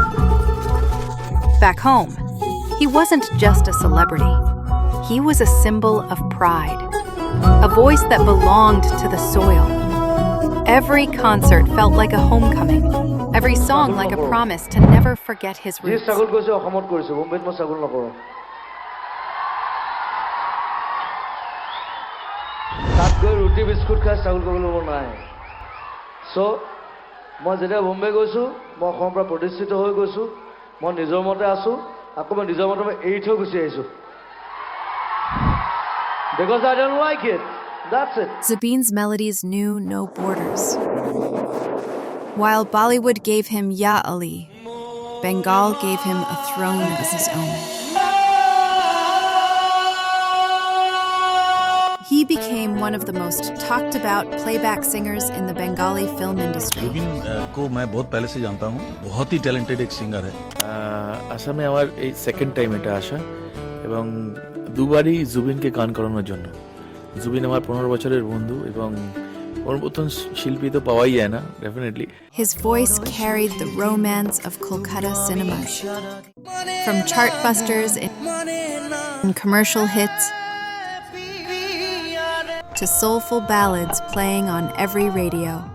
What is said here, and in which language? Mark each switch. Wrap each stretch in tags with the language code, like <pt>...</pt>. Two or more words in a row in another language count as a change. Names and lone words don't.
<en>Back home, he wasn't just a celebrity. He was a symbol of pride, a voice that belonged to the soil. Every concert felt like a homecoming, every song like a promise to never forget his roots.</en> <as>ৰুটি বিস্কুট খাই চাউল কৰিবলৈ মন নাই. চ' মই যেতিয়া বম্বে গৈছোঁ, মই অসমৰ পৰা প্ৰতিষ্ঠিত হৈ গৈছোঁ, মই নিজৰ মতে আছোঁ, আকৌ মই নিজৰ মতে এৰি থৈ গুচি আহিছোঁ.</as> <en>Because I don't like it. That's it. Zubeen's melodies knew no borders. While Bollywood gave him Ya Ali, Bengal gave him a throne of his own. He became one of the most talked about playback singers in the Bengali film industry.</en> <hi>Zubeen को मैं बहुत पहले से जानता हूँ, बहुत ही टैलेंटेड एक सिंगर है.</hi> <bn>আসামে আমার এই</bn> <en>second time</en> <bn>এটা আসা এবং দুবারই জুবিনকে গান করানোর জন্য. জুবিন আমার 15 বছরের বন্ধু এবং ওর মতন শিল্পী তো পাওয়াই যায় না, ডেফিনেটলি.</bn> <en>His voice carried the romance of Kolkata cinema, from chartbusters and commercial hits to soulful ballads playing on every radio.</en>